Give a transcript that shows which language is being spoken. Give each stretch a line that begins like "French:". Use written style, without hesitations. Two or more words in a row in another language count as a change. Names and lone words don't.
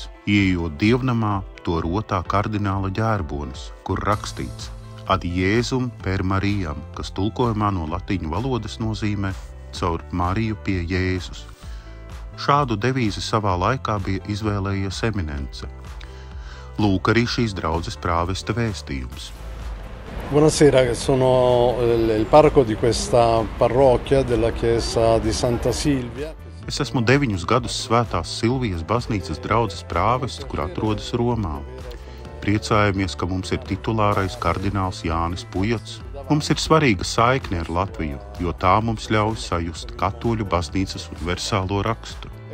Latvian: Ieejot dievnamā, to rotā kardināla ģērbonis, kur rakstīts
Latin: Ad Jēzum per Marijam,
Latvian: kas tulkojumā no latīņu valodas nozīmē caur Mariju pie Jēzus. Šādu devīzi savā laikā bija izvēlējies eminence. Lūk arī šīs draudzes prāvesta vēstījums.
Italian: Buonasera, sono il parroco di questa parrocchia della chiesa di Santa Silvia.
Latvian: Es esmu 9 gadus Svētās Silvijas baznīcas draudzes prāvests, kur atrodas Romā. Priecājamies, ka mums ir titulārais kardināls Jānis Pujats. Mums ir svarīga saikne ar Latviju, jo tā mums ļauj sajust katoļu baznīcas universālo raksturu.